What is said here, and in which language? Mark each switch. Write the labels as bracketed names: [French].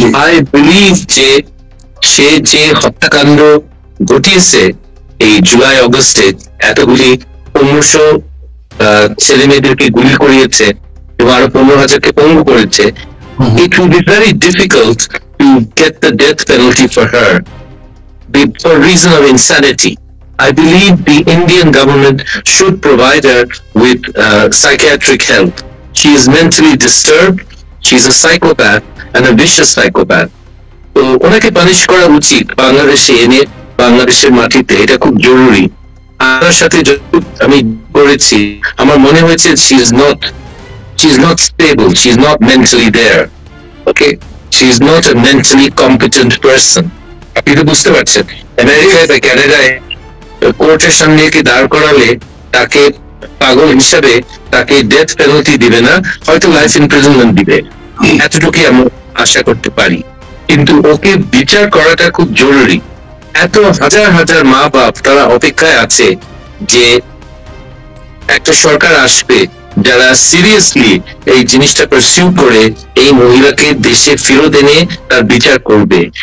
[English] I believe [Bangla] যে সে যে হত্যাকাণ্ড ঘটিয়েছে এই জুলাই অগস্টে, এতগুলি 1500 ছেলে মেয়েদেরকে গুলি করিয়েছে এবং আরো 15,000কে পঙ্গু করেছে, [English] it will be very difficult to get the death penalty for her for reason of insanity. I believe the Indian government should provide her with psychiatric help. She is mentally disturbed. She is a psychopath and a vicious psychopath. [Bangla] তো ওনাকে punish করা উচিত বাংলাদেশে এনে, বাংলাদেশের মাটিতে। এটা খুব জরুরি। আমার সাথে আমি করেছি, আমার মনে হয়েছে [English] she is not stable. She is not mentally there. Okay, she is not a mentally competent person. [Bangla] আপনি তো বুঝতে পারছেন, আমেরিকায় বা কানাডায় কোর্টের সামনে কি দাঁড় করালে তাকে পাগল হিসাবে তাকে ডেথ পেনাল্টি দিবে না, হয়তো লাইফ ইমপ্রিজনমেন্ট দিবে, এতটুকুই আমরা আশা করতে পারি। কিন্তু ওকে বিচার করাটা খুব জরুরি। এত হাজার হাজার মা বাপ তারা অপেক্ষায় আছে যে একটা সরকার আসবে যারা সিরিয়াসলি এই জিনিসটা পারসিউ করে এই মহিলাকে দেশে ফেরত এনে তার বিচার করবে।